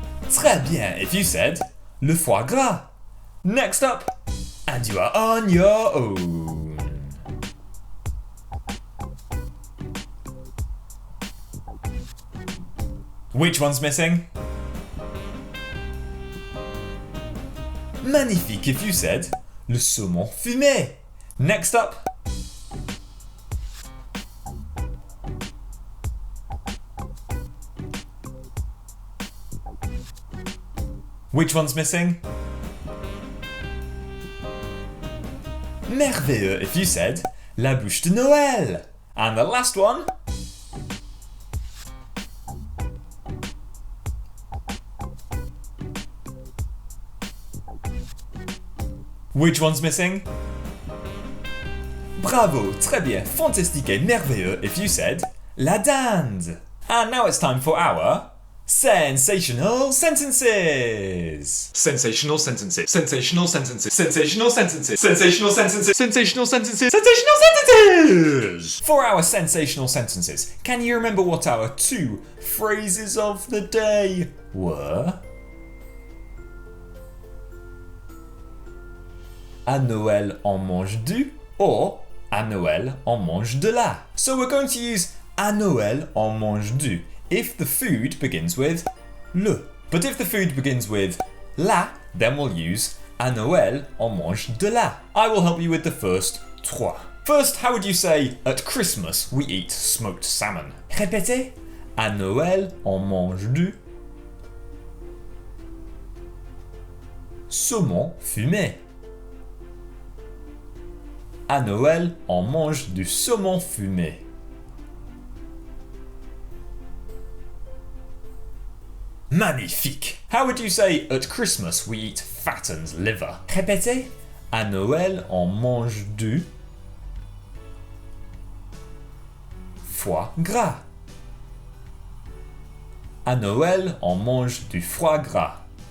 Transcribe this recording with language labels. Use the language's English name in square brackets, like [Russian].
[French] Très bien [English] if you said [French] le foie gras. [English] Next up, and you are on your own. Which one's missing? Magnifique if you said [French] le saumon fumé. [English] Next up. Which one's missing? Merveilleux if you said [French] la bûche de Noël. [English] And the last one. Which one's missing? [French] Bravo, très bien, fantastique et merveilleux [English] if you said [French] la dinde. [English] And now it's time for our Sensational Sentences! Sensational Sentences! Sensational Sentences! Sensational Sentences! Sensational Sentences! Sensational Sentences! Sensational Sentences! For our Sensational Sentences, can you remember what our two phrases of the day were? [French] À Noël on mange du or à Noël on mange de la. [English] So we're going to use [French] à Noël on mange du [English] if the food begins with le. But if the food begins with la, then we'll use [French] à Noël on mange de la. [English] I will help you with the first trois. First, how would you say at Christmas we eat smoked salmon? [French] Répétez. À Noël on mange du saumon fumé. À Noël on mange du saumon fumé. Magnifique! [English] How would you say at Christmas we eat fattened liver? [French] Répétez. À Noël on mange du foie gras. À Noël on mange du foie gras.